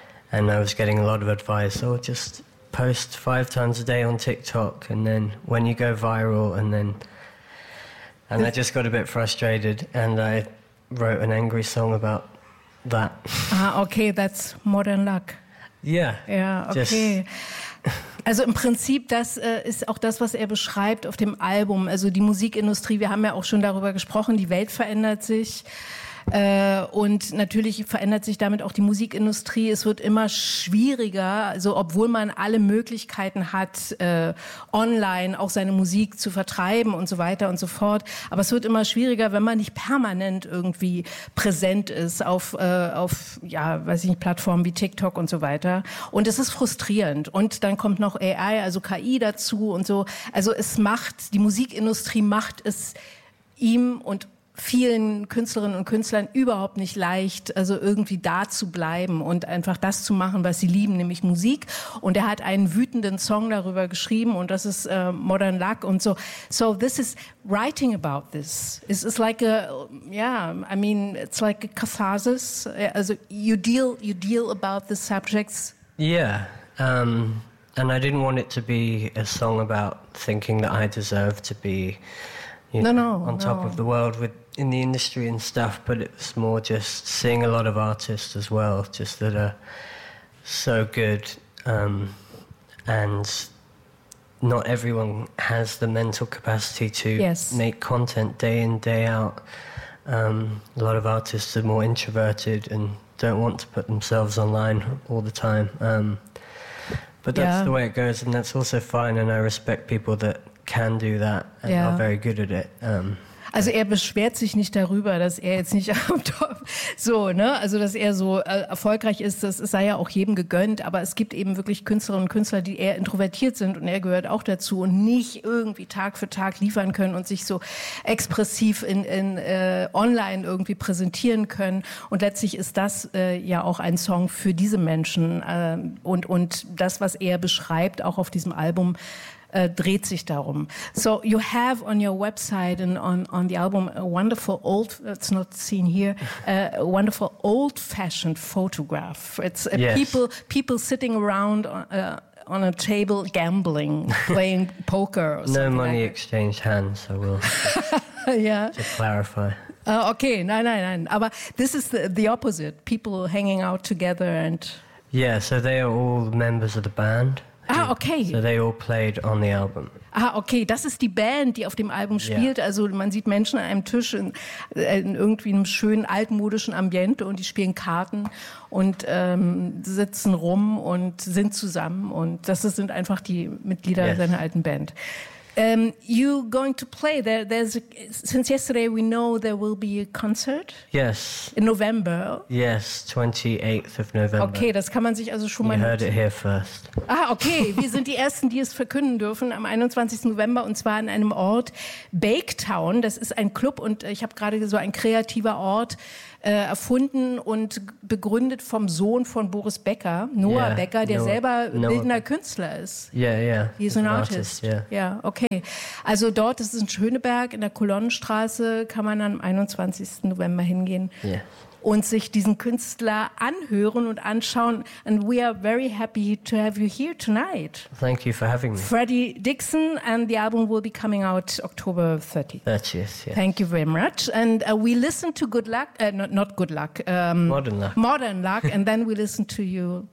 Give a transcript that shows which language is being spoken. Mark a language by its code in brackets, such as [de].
[en] And I was getting a lot of advice, so just post 5 times a day on TikTok, and then when you go viral, and I just got a bit frustrated, and I wrote an angry song about that. Okay, that's Modern Luck. Yeah. Yeah, okay. [de] Also im Prinzip, das ist auch das, was er beschreibt auf dem Album. Also die Musikindustrie, wir haben ja auch schon darüber gesprochen, die Welt verändert sich. Und natürlich verändert sich damit auch die Musikindustrie. Es wird immer schwieriger, also obwohl man alle Möglichkeiten hat, online auch seine Musik zu vertreiben und so weiter und so fort. Aber es wird immer schwieriger, wenn man nicht permanent irgendwie präsent ist auf ja, weiß ich nicht, Plattformen wie TikTok und so weiter. Und es ist frustrierend. Und dann kommt noch AI, also KI dazu und so. Also es macht, die Musikindustrie macht es ihm und vielen Künstlerinnen und Künstlern überhaupt nicht leicht, also irgendwie da zu bleiben und einfach das zu machen, was sie lieben, nämlich Musik. Und er hat einen wütenden Song darüber geschrieben und das ist Modern Luck und so. [en] So this is writing about this. It's like a, yeah, I mean, it's like a catharsis. Also you deal about the subjects. Yeah, and I didn't want it to be a song about thinking that I deserve to be top of the world in the industry and stuff, but it's more just seeing a lot of artists as well, just that are so good, and not everyone has the mental capacity to yes. make content day in, day out. A lot of artists are more introverted and don't want to put themselves online all the time. But that's yeah. the way it goes, and that's also fine, and I respect people that can do that and yeah. are very good at it. [de] Also er beschwert sich nicht darüber, dass er jetzt nicht am Top so, ne? Also dass er so erfolgreich ist, das sei ja auch jedem gegönnt, aber es gibt eben wirklich Künstlerinnen und Künstler, die eher introvertiert sind und er gehört auch dazu und nicht irgendwie Tag für Tag liefern können und sich so expressiv in online irgendwie präsentieren können und letztlich ist das ja auch ein Song für diese Menschen und das, was er beschreibt, auch auf diesem Album, dreht sich darum. [en] So you have on your website and on the album a wonderful old, it's not seen here, a wonderful old-fashioned photograph. It's yes. people sitting around on a table gambling, playing poker or something. No money exchanged hands, I will yeah. just clarify. [de] Okay, nein, nein, nein. Aber [en] this is the opposite, people hanging out together and... Yeah, so they are all members of the band. Ah, okay. So they all played on the album. Ah, okay. [de] Das ist die Band, die auf dem Album spielt. [en] Yeah. [de] Also man sieht Menschen an einem Tisch in irgendwie einem schönen altmodischen Ambiente und die spielen Karten und sitzen rum und sind zusammen. Und das sind einfach die Mitglieder yes. seiner alten Band. [en] You're going to play there. There's a, since yesterday we know there will be a concert. Yes. In November. Yes, 28th of November. [de] Okay, das kann man sich also schon [en] you [de] mal. [en] You heard it here first. Ah, okay. [de] Wir sind die Ersten, die es verkünden dürfen am 21. November und zwar in einem Ort, Baketown. Das ist ein Club und ich habe gerade so ein kreativer Ort erfunden und begründet vom Sohn von Boris Becker, Noah yeah, Becker, der Noah, selber Noah, bildender Künstler ist. Ja, ja. Er ist ein Artist. Ja, yeah. [en] Yeah, okay. [de] Also dort, das ist in Schöneberg, in der Kolonnenstraße, kann man am 21. November hingehen [en] yeah. [de] und sich diesen Künstler anhören und anschauen. [en] And we are very happy to have you here tonight. Thank you for having me. Freddie Dixon, and the album will be coming out October 30th. 30th, yes. Thank you very much. And we listen to Good Luck, not Good Luck. Modern Luck. Modern Luck, and then we listen to you